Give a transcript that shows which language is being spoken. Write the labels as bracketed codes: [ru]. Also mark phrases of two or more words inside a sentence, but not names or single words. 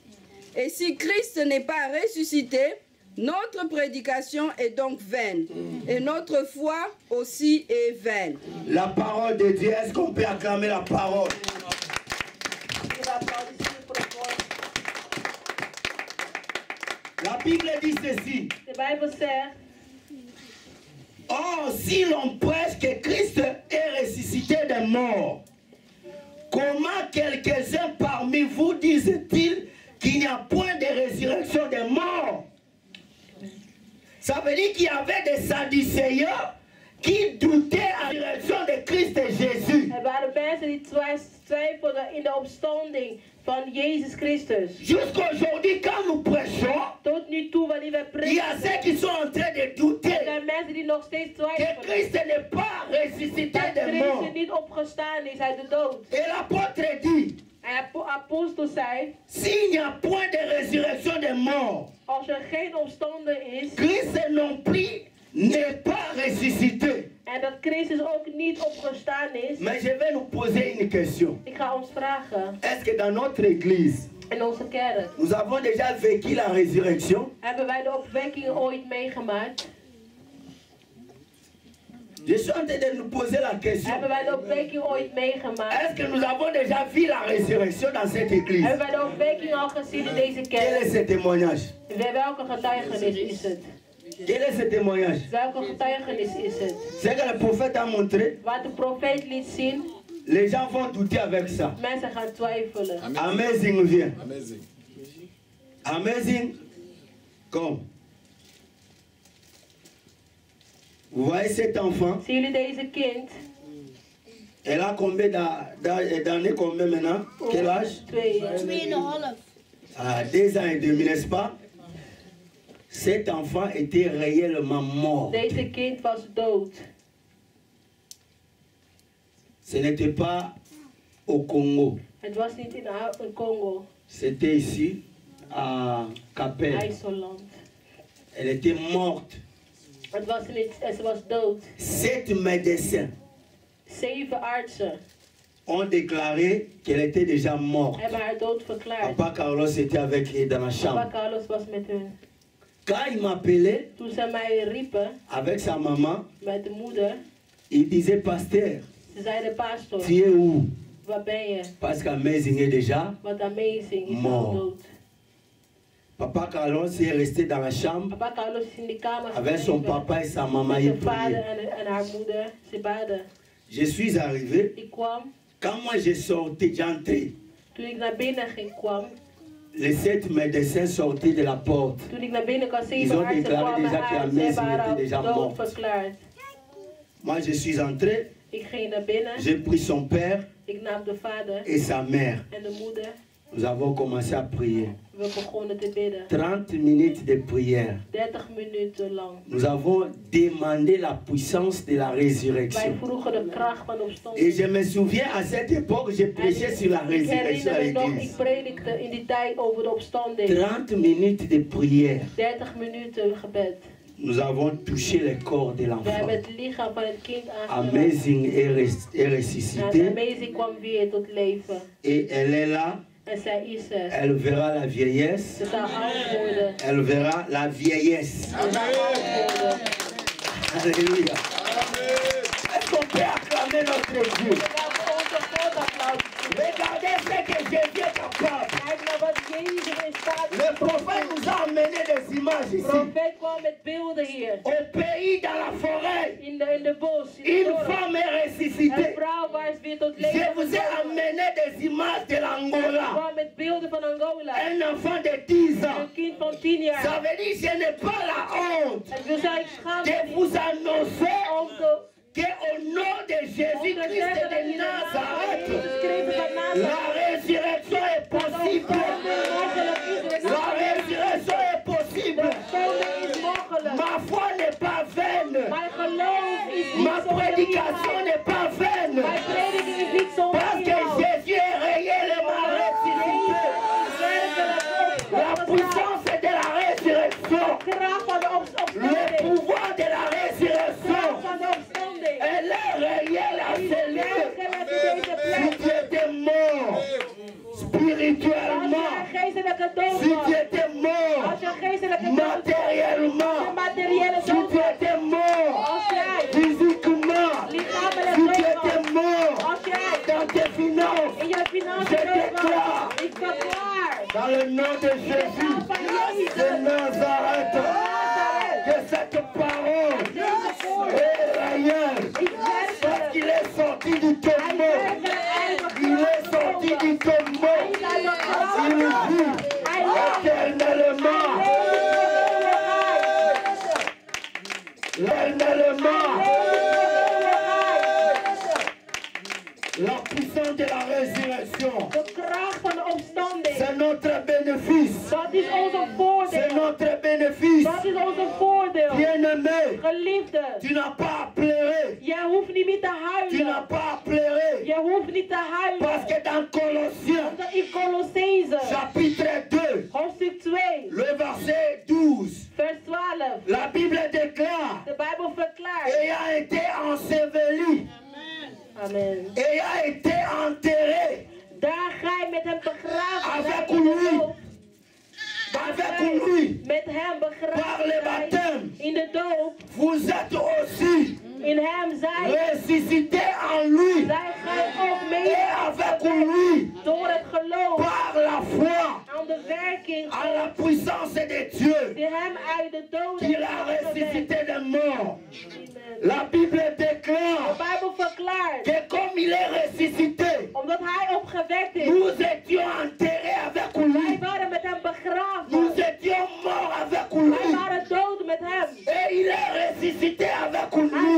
[fr] Et si Christ n'est pas ressuscité, notre prédication est donc vaine. Et notre foi aussi est vaine. La parole de Dieu, est-ce qu'on peut acclamer la parole? La Bible dit ceci. [nl] De Bijbel zegt, [fr] Or, si l'on prêche que Christ est ressuscité des morts, comment quelques-uns parmi vous disent-ils qu'il n'y a point de résurrection des morts? Ça veut dire qu'il y avait des Sadducéens qui doutaient à la résurrection de Christ et Jésus. [nl] er waren mensen die twijfelden in de opstanding van Jezus Christus. [fr] Jusqu'aujourd'hui, quand nous prêchons, [nl] Tot nu toe, wanneer we [fr] il y a [nl] prediken, [fr] ceux qui sont en train de [nl] er [fr] douter [nl] zijn mensen die nog steeds [fr] que [nl] twijfelen. [fr] Christ n'est pas ressuscité [nl] Dat [fr] des morts. [nl] Christus niet opgestaan is uit de dood. [fr] Et l'apôtre dit, [nl] En de apostel zei, [fr] s'il n'y a point de résurrection des morts, [nl] als er geen opstanding is, [fr] Christ non plus n'est pas ressuscité. [nl] en dat Christus ook niet opgestaan is, [fr] Mais je vais nous poser une question. [nl] ik ga ons vragen, [fr] Est-ce que dans notre église, [nl] in onze kerk, [fr] nous avons déjà vécu la résurrection? [nl] hebben wij de opwekking ooit meegemaakt? [fr] Je suis en train de nous poser la question. [nl] Hebben wij de opwekking ooit meegemaakt? [fr] Est-ce que nous avons déjà vu la résurrection dans cette église? [nl] Hebben wij de opwekking al gezien in deze [fr] Quel est [nl] kerk? [fr] ce témoignage? [nl] Welke getuigenis is het? [fr] Quel est ce témoignage? [nl] Welke getuigenis is het? [fr] C'est que le prophète a montré, [nl] Wat de profeet liet zien, [fr] les gens vont douter avec ça. [nl] mensen gaan twijfelen. [fr] Amazing vient. Amazing. Amazing. Comme. Vous voyez cet enfant? [nl] Zien jullie deze kind? [fr] Elle a combien d'années combien maintenant? Quel âge? 2,5. Ah, 2 ans et demi, n'est-ce pas? Cet enfant était réellement mort. [nl] Deze kind was dood. [fr] Ce n'était pas au Congo. [nl] Het was niet in Congo, [fr] C'était ici, à Capelle. IJsselland. Elle était morte. [nl] Het was niet, ze was dood. [fr] 7 médecins [nl] 7 artsen [fr] ont déclaré qu'elle était déjà morte. [nl] hebben haar dood verklaard. [fr] Papa Carlos était avec elle dans la [nl] Papa [fr] chambre. [nl] Carlos was met hun. [fr] Quand il m'appelait [nl] Toen ze mij riepen [fr] avec sa maman, [nl] met de moeder, [fr] il disait, pasteur, [nl] ze zeiden pastor, [fr] tu es où? [nl] waar ben je? [fr] Parce qu'Amazing est déjà. [nl] Want Amazing is al [fr] Mort. [nl] dood. [fr] Papa Carlos est resté dans la chambre [nl] Papa Carlos is in die kamer [fr] avec son [nl] gebleven. [fr] papa et sa maman. [nl] Met [fr] Il [nl] zijn vader [fr] priait. [nl] en haar moeder. Ze baden. [fr] Je suis arrivé. [nl] Ik kwam. [fr] Quand moi je sortais, j'entrais. [nl] Toen ik naar binnen kwam. [fr] Les 7 médecins sortaient de la porte. [nl] Toen ik naar binnen kwam, [fr] Ils [nl] 7 [fr] ont [nl] artsen [fr] déclaré [nl] kwamen [fr] déjà que [nl] uit. Ze hebben haar [fr] Amazing était déjà [nl] al dood [fr] morte. [nl] verklaard. [fr] Moi je suis entré. [nl] Ik ging naar binnen. [fr] J'ai pris son père [nl] Ik nam de vader [fr] et sa mère. [nl] en de moeder. [fr] Nous avons commencé à prier. [nl] We begonnen te bidden. [fr] 30 minutes de prière. [nl] 30 minuten lang. [fr] Nous avons demandé la puissance de la [nl] Wij [fr] résurrection. [nl] vroegen de kracht van [fr] Et [nl] opstanding. [fr] je me souviens, à cette époque, j'ai prêché sur la [nl] Ik [fr] résurrection à [nl] herinner me nog, [fr] l'église. [nl] ik predikte in die tijd over de opstanding. [fr] 30 minutes de prière. [nl] 30 minuten gebed. [fr] Nous avons touché le corps de [nl] We [fr] l'enfant. [nl] hebben het lichaam van het kind aangeraakt. [fr] Amazing est [nl] En [fr] ressuscité. [nl] Amazing kwam weer tot leven. [fr] Et elle est là. [nl] En zij is er. [fr] Elle verra la vieillesse. [nl] Ze zal oud worden. [fr] Elle verra la vieillesse. [nl] Ze zal oud worden. [fr] Alléluia. Est-ce qu'on peut acclamer notre Dieu? [nl] We gaan onze God applaus. [fr] Regardez ce que Jésus est capable. [nl] Kijk naar wat Jezus in staat [fr] Le [nl] is. [fr] prophète nous a amené des images [nl] De [fr] ici. [nl] profeet kwam met beelden hier. [fr] Au pays, dans la forêt, [nl] In de bos. In de [fr] une [nl] dorp. [fr] femme est [nl] Een [fr] ressuscitée. [nl] vrouw waar is weer tot [fr] Je [nl] leven [fr] vous ai [nl] gekomen. [fr] amené des images de [nl] Ze [fr] l'Angola. [nl] kwam met beelden van Angola. [fr] Un enfant de 10 ans. [nl] Een kind van 10 jaar. [fr] Ça veut dire que je n'ai pas la honte [nl] En we zijn schaamd [fr] de vous annoncer [nl] om te [fr] qu'au nom de Jésus-Christ de Nazareth, la résurrection est possible. La résurrection est possible. Ma foi n'est pas vaine. [nl] Mijn geloof is niet [fr] Ma [nl] zonder [fr] prédication [nl] inhoud. [fr] n'est pas vaine. [nl] Mijn prediking is niet zonder [fr] Parce que [nl] inhoud. [fr] Jésus est réellement ressuscité. La puissance de la résurrection. [nl] Kracht van de [fr] Le [nl] opstanding. [fr] pouvoir de la [nl] Kracht [fr] résurrection. [nl] van de opstanding. [fr] Elle est réelle à ce lieu. [nl] Werkelijk in deze [fr] Si [nl] plek. [fr] tu étais mort [nl] Als [fr] spirituellement, [nl] je geestelijke dood [fr] si tu [nl] was. [fr] étais mort [nl] Als je geestelijke dood was. [fr] matériellement, [nl] De materiële [fr] si [nl] dood [fr] tu [nl] was. [fr] étais mort [nl] Als jij [fr] physiquement, [nl] lichamelijk [fr] si tu [nl] dood [fr] étais [nl] was. [fr] mort [nl] Als jij [fr] dans tes finances, [nl] in je financiën [fr] Je [nl] dood [fr] déclare. [nl] was. Ik verklaar. [fr] dans le nom de Jésus de Nazareth, que cette parole est réelle. Parce qu'il est sorti du tombeau. Il est sorti du tombeau. Il vit éternellement. Éternellement. La puissance de la résurrection, [nl] De kracht van de opstanding. [fr] c'est notre bénéfice. [nl] Dat is onze [fr] C'est [nl] voordeel. [fr] notre bénéfice. [nl] Dat is onze voordeel. [fr] Bien-aimé, [nl] Geliefde, [fr] tu n'as pas à pleurer. [nl] jij hoeft niet meer te [fr] Tu n'as [nl] huilen. [fr] pas à pleurer. [nl] Je hoeft niet te huilen. [fr] Parce que dans Colossiens, [nl] Want in Colossense, [fr] chapitre 2, [nl] hoofdstuk 2, [fr] le verset 12, [nl] vers 12. [fr] la Bible déclare, [nl] De Bijbel verklaart. [fr] ayant été enseveli, Amen. ayant été enterré [nl] Daar gij met hem begraven [fr] Avec [nl] zijt in de [fr] lui. [nl] dood. [fr] avec lui, [nl] Met hem [fr] Par [nl] begraven [fr] le [nl] zijt [fr] baptême. [nl] in de dood. [fr] vous êtes aussi [nl] In hem zijt. [fr] ressuscités en lui [nl] Zij gij ook [fr] et [nl] mee [fr] avec lui [nl] door het geloof [fr] par la foi [nl] aan de werking [fr] à la puissance de Dieu [nl] die hem uit de dood [fr] qui [nl] heeft [fr] l'a [nl] opgewekt. [fr] ressuscité des morts. Amen. La Bible [nl] De [fr] déclare [nl] Bijbel verklaart. [fr] que comme il est ressuscité, [nl] Omdat hij opgewekt is. [fr] nous étions enterrés avec [nl] Wij [fr] lui. [nl] waren met hem begraven. [fr] Nous étions morts avec [nl] Wij [fr] lui. [nl] waren dood met hem. [fr] Et il est ressuscité avec [nl] Hij